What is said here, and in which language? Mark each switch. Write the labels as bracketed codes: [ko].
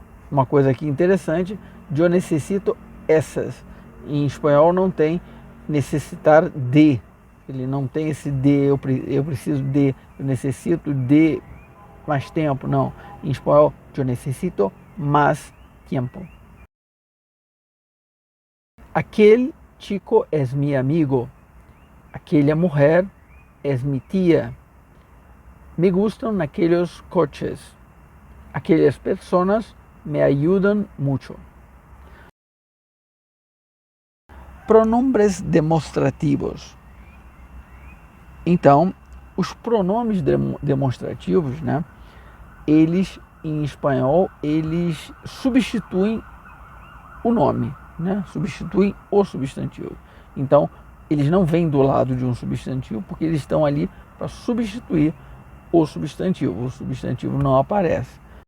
[pt] Uma coisa aqui interessante, eu necessito essas. Em espanhol não tem necessitar de. Ele não tem esse de, eu preciso de, eu necessito de mais tempo, não. Em espanhol, eu necessito mais tempo. [es] Aquele chico es mi amigo. Aquela mulher es mi tía. Me gustan aquellos coches. Aquellas personas me ayudan mucho. Pronombres demonstrativos. [pt] Então, os pronomes demonstrativos, né, eles, em espanhol, eles substituem o nome. né, substituem o substantivo. Então, eles não vêm do lado de um substantivo, porque eles estão ali para substituir o substantivo não aparece.